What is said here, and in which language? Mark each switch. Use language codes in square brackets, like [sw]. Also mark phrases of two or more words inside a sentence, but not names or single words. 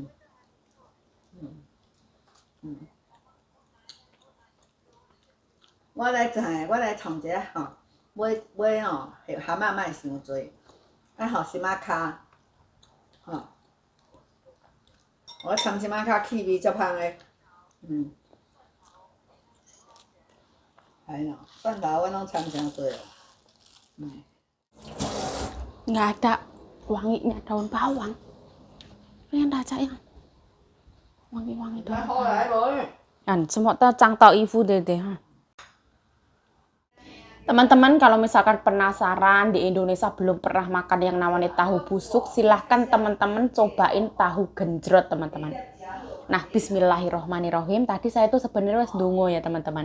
[nan] 我来创一下吼，买吼，蛤仔莫伤济，吼心仔脚，吼，我掺心仔脚气味足香的，系咯，蒜头我拢掺诚济哦。 [id] Nggak ada wanginya daun bawang. Pengen baca yang wangi-wangi daun [nan] 好来 [id] bawang. [nan] 无？ [id] Dan semua cang tau ibu deh. Teman-teman kalau misalkan penasaran di Indonesia belum pernah makan yang namanya tahu busuk, silahkan teman-teman cobain tahu genjrot teman-teman. Nah, bismillahirrohmanirrohim. Tadi saya tuh sebenarnya ndonga ya teman-teman.